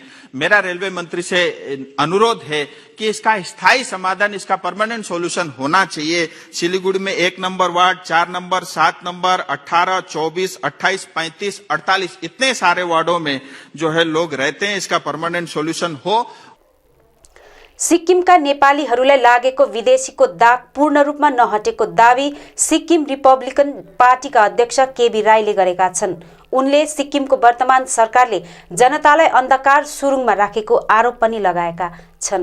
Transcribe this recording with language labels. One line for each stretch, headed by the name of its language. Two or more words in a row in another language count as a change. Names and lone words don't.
Hindi: मेरा रेलवे मंत्री से अनुरोध है कि इसका स्थायी समाधान, इसका
English: permanent solution
Hindi: होना चाहिए। सिलीगुड़ी में 1 नंबर वार्ड, 4 नंबर, 7 नंबर, 18, 24, 28, 35, 48 इतने सारे वार्डों में जो है लोग रहते हैं, इसका
English: permanent solution
Hindi: हो।
Nepali: सिक्किमका नेपालीहरूलाई लागेको विदेशीको दाग पूर्ण रूपमा नहटेको दावी सिक्किम रिपब्लिकन पार्टीका अध्यक्ष केबी राईले गरेका छन्। उनले सिक्किमको वर्तमान सरकारले जनतालाई अन्धकार सुरुङमा राखेको आरोप पनि लगाएका छन्।